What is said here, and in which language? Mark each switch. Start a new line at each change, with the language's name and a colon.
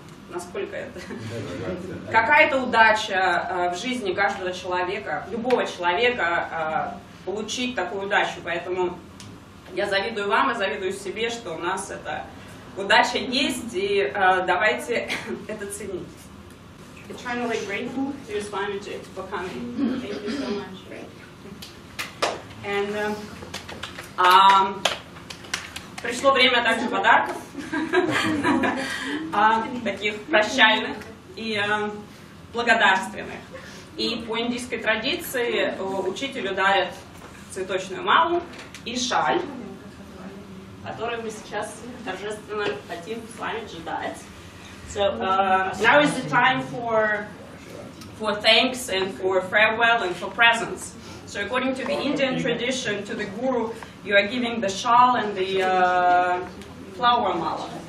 Russian: Насколько это? Какая-то удача в жизни каждого человека, любого человека, получить такую удачу. Поэтому... Я завидую вам и завидую себе, что у нас эта удача есть, и давайте это ценить.
English: Eternally grateful to your Swamiji for coming. Thank you so much.
Russian: And пришло время также подарков, таких прощальных и благодарственных. И по индийской традиции учителю дарят цветочную малу и шаль, которую мы сейчас торжественно хотим с вами ждать.
English: So now is the time for thanks and for farewell and for presents. So according to the Indian tradition, to the guru, you are giving the shawl and the flower mala.